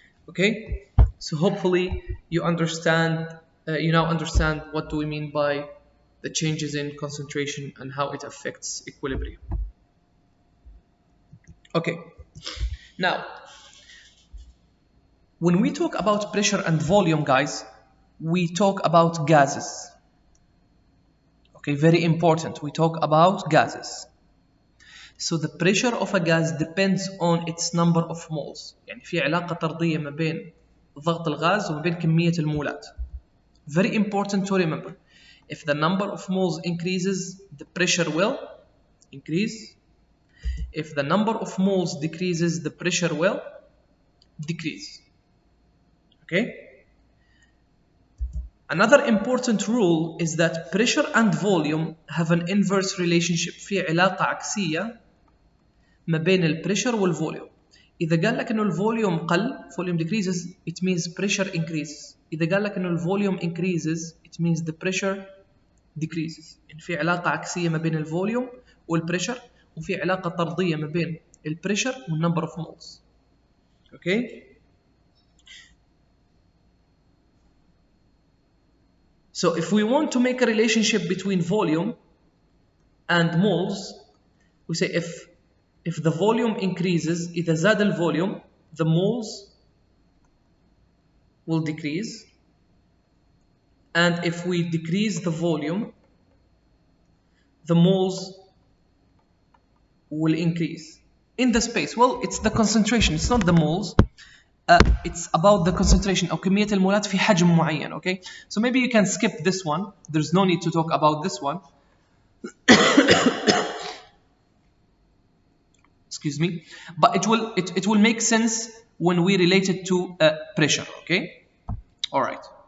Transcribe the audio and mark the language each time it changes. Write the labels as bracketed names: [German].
[English] Okay, so hopefully you understand, you now understand what do we mean by the changes in concentration and how it affects equilibrium. Okay, now when we talk about pressure and volume, guys, we talk about gases. Okay, very important, we talk about gases. So the pressure of a gas depends on its number of moles. [Arabic] يعني في علاقة طردية ما بين ضغط الغاز وما بين كمية المولات. [English] Very important to remember. If the number of moles increases, the pressure will increase. If the number of moles decreases, the pressure will decrease. Okay? Another important rule is that pressure and volume have an inverse relationship. [Arabic] في علاقة عكسية ما بين البريشر والفوليوم. إذا قال لك إنه الفوليوم قل, [English] volume decreases, it means pressure increases. [Arabic] إذا قال لك إنه الفوليوم [English] increases, it means the pressure decreases. [Arabic] يعني في علاقة عكسية ما بين الفوليوم والبريشر, وفي علاقة طردية ما بين البريشر والنمبر [English] of moles. Okay? So if we want to make a relationship between volume and moles, we say if the volume increases, [Arabic] إذا زاد الفوليوم, [English] the moles will decrease, and if we decrease the volume, the moles will increase. In the space, well, it's the concentration, it's not the moles. It's about the concentration [Arabic] أو كمية المولات في حجم معين. [English] Okay, so maybe you can skip this one. There's no need to talk about this one. Excuse me, but it will make sense when we relate it to pressure. Okay, all right.